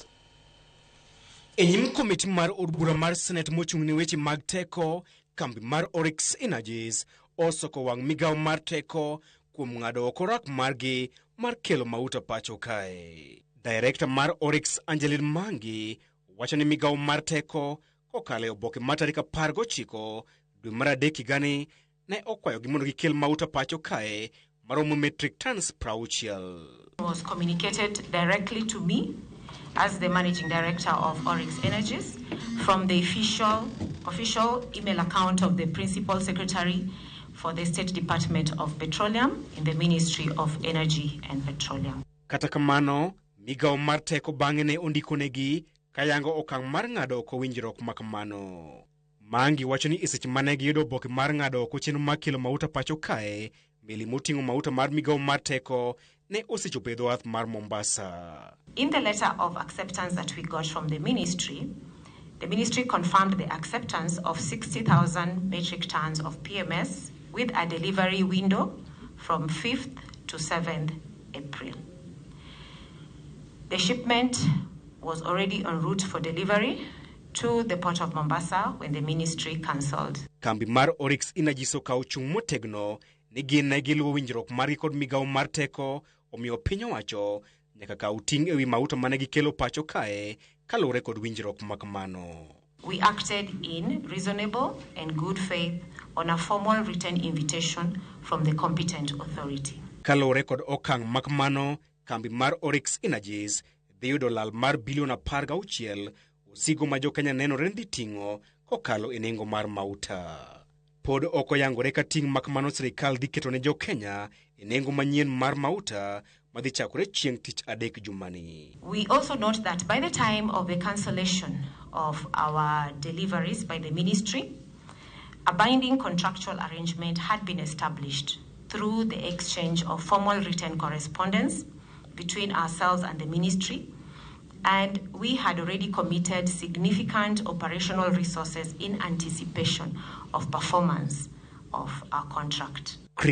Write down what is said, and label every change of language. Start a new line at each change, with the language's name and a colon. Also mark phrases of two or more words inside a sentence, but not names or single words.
Luo (Kenya and Tanzania): E nyim komiti mar od bura mar Senate mochung' ne weche mag teko, kambi mar Oryx Energies osoko wang' migawo mar teko kuom ng'ado oko rak margi mar kelo mauta pacho kae. Director mar Oryx Angeline Mangi wacho ni migawo mar teko kokale oboke mar tarik 19 dwe mar adek higani ne okwayogi mondo gikel mauta pacho kae maromo
English: metric tons
Luo (Kenya and Tanzania): 60.
English: Was communicated directly to me as the managing director of Oryx Energies from the official email account of the principal secretary for the State Department of Petroleum in the Ministry of Energy and Petroleum.
Luo (Kenya and Tanzania): Kata kamano, migawo mar teko bang'e ne ondikonegi kayango okang' mar ng'ado oko winjruok makamano. Mangi wacho ni eseche mane giyudo oboke mar ng'ado oko chenro mar kelo mauta pacho kae, meli moting'o mauta mar migawo mar teko ne osechopo e dho wath mar Mombasa.
English: In the letter of acceptance that we got from the ministry confirmed the acceptance of 60,000 metric tons of PMS with a delivery window from 5th to 7th April. The shipment was already en route for delivery to the port of Mombasa when the ministry cancelled.
Luo (Kenya and Tanzania): Kambi mar Oryx Energies okawo chung' motegno ni gin ne giluwo winjruok margi kod migawo mar teko, omiyo piny owacho nyaka kaw ting' ewi mauta mane gikelo pacho kae kaluwore kod winjruok makamano.
English: We acted in reasonable and good faith on a formal written invitation from the competent authority.
Luo (Kenya and Tanzania): Kaluwore kod okang' makamano, kambi mar Oryx Energies dhi yudo lal mar bilion 16 osigo ma jo Kenya nenore dhi ting'o kokalo e nengo mar mauta. Pod ok oyangore ka ting' makamano sirkal dhi keto ne jo Kenya e nengo manyien mar mauta madhi chakore chieng' tich adek jumani.
English: We also note that by the time of the cancellation of our deliveries by the ministry, a binding contractual arrangement had been established through the exchange of formal written correspondence between ourselves and the ministry, and we had already committed significant operational resources in anticipation of performance of our contract.